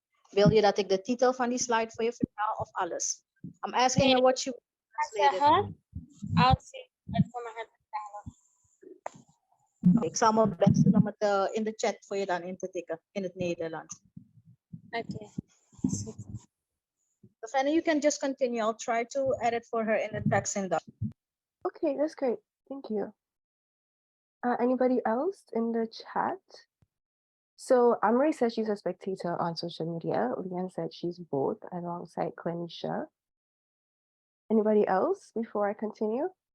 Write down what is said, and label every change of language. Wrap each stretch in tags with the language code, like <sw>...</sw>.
<nl>Wil je dat ik de titel van die slide voor je vertaal of alles?</nl> <en>I'm asking you what you translated. I'll see</en> <nl>het voor me vertalen. Ik zal mijn best doen om het in de chat voor je dan in te tikken in het Nederlands.</nl> <en>Okay. So Fanny, you can just continue. I'll try to edit for her in the text in Dutch. Okay, that's great. Thank you. Anybody else in the chat? So Amri said she's a spectator on social media. Leanne said she's both alongside Clenisha. Anybody else before I continue?</en>